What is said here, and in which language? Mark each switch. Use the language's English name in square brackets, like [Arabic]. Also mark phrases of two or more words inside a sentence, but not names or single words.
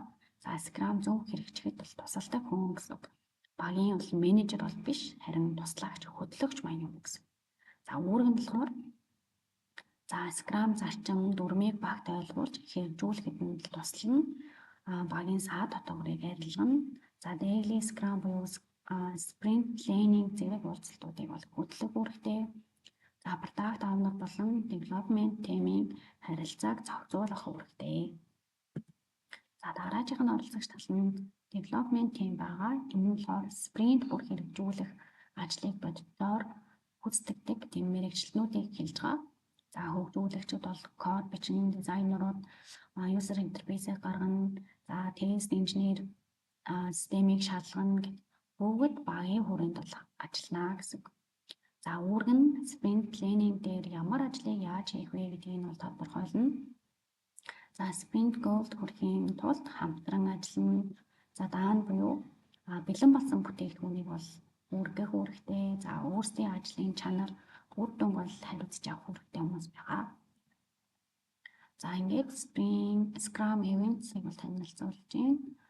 [Mongolian] За Scrum зөв хэрэгжихэд бол тусалдаг хүн гэсэн үг. Багийн бол менежер бол биш, харин туслагч, хөтлөгч маань юм гэсэн. За үүрэг нь болохоор за Scrum зарчим дүрмийг багт ойлгуулж хэрэгжүүлэхэд нь туслана. Багийн саад дотоогрыг арилгана. За [English] daily Scrum [Mongolian] буюу [English] Sprint planning [Mongolian] зэрэг уулзалтуудыг бол хөтлөх үүрэгтэй. За [English] product owner [Mongolian] болон [English] development team- [Mongolian] ийн харилцааг зохицуулах үүрэгтэй. За дараачих нь оролцогч тал нь [English] development team [Mongolian] байгаа. Энэ нь болохоор Sprint бүр хэрэгжүүлэх ажлыг боддоор гүйцэтгэдэг тэм мэргэжилтнүүдийг хэлж байгаа. За хөгжүүлэгчид бол код бичин, дизайнерууд [English] user interface- [Mongolian] ийг гаргана. За тест инженер системийг шалгана гэх бүгд багийн хүрээнд бол ажиллана гэсэн. За үүрэг нь [English] sprint planning [Mongolian] дээр ямар ажлыг яаж хийх вэ гэдгийг нь бол тодорхойлно. За [English] sprint goal- [Mongolian] д хүрэхийн тулд хамтран ажиллана. За даана буюу бэлэн болсон бүтээгдэхүүнийг бол үргэх үүрэгтэй. За өөрсдийн ажлын чанар үр дүнг бол хариуцж авах үүрэгтэй хүмүүс байгаа. За ингээд [English] Scrum events- [Mongolian] ийг бол танилцуулж байна.